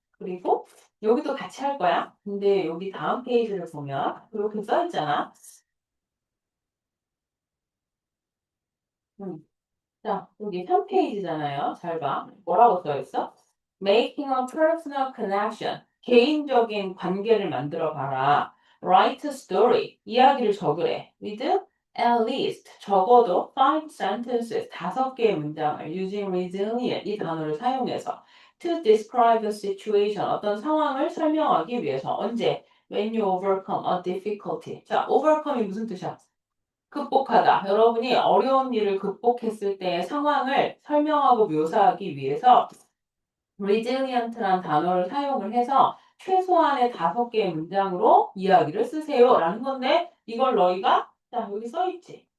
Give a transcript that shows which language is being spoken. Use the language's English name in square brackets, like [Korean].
[Korean] 그리고 여기도 같이 할 거야. 근데 여기 다음 페이지를 보면 이렇게 써 있잖아. 음. 자, 여기 3페이지잖아요. 잘 봐. 뭐라고 써 있어? [English] Making a personal connection. [Korean] 개인적인 관계를 만들어 봐라. [English] Write a story. [Korean] 이야기를 적으래. [English] With at least [Korean] 적어도 [English] 5 sentences. [Korean] 5개의 문장을 [English] using resilient [Korean] 이 단어를 사용해서 [English] to describe a situation. [Korean] 어떤 상황을 설명하기 위해서 언제? [English] When you overcome a difficulty. [Korean] 자, overcome이 무슨 뜻이야? 극복하다. 여러분이 어려운 일을 극복했을 때의 상황을 설명하고 묘사하기 위해서 resilient란 단어를 사용을 해서 최소한의 5개의 문장으로 이야기를 쓰세요. 라는 건데 이걸 너희가 자 여기 써있지.